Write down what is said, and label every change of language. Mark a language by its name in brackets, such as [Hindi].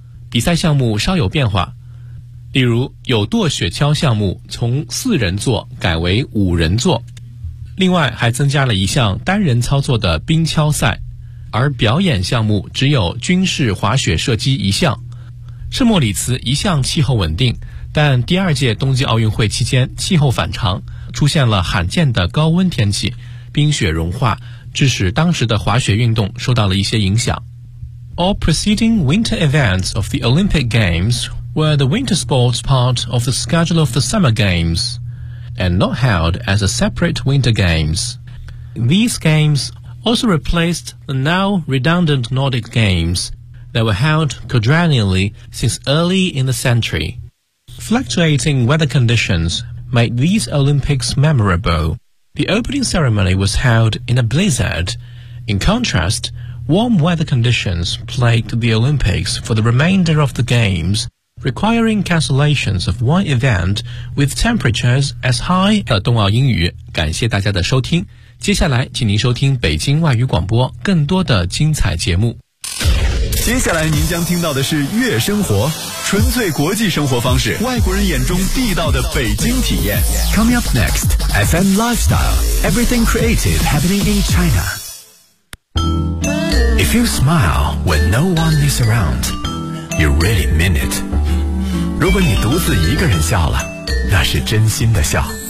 [Chinese] 比赛项目稍有变化，例如有跺雪橇项目从四人座改为五人座，另外还增加了一项单人操作的冰橇赛，而表演项目只有军事滑雪射击一项。圣莫里茨一向气候稳定，但第二届冬季奥运会期间气候反常，出现了罕见的高温天气，冰雪融化，致使当时的滑雪运动受到了一些影响。 [English] All preceding winter events of the Olympic Games were the winter sports part of the schedule of the Summer Games and not held as a separate winter games. These games also replaced the now redundant Nordic Games that were held quadrennially since early in the century. Fluctuating weather conditions made these Olympics memorable. The opening ceremony was held in a blizzard. In contrast,Warm weather conditions plagued the Olympics for the remainder of the games, requiring cancellations of one event with temperatures as high. [Chinese] 冬奥英语，感谢大家的收听。接下来，请您收听北京外语广播更多的精彩节目。接下来您将听到的是悦生活，纯粹国际生活方式，外国人眼中地道的北京体验。 [English] Coming up next, FM Lifestyle, everything creative happening in China. If you smile when no one is around, you really mean it. [Chinese] 如果你独自一个人笑了，那是真心的笑。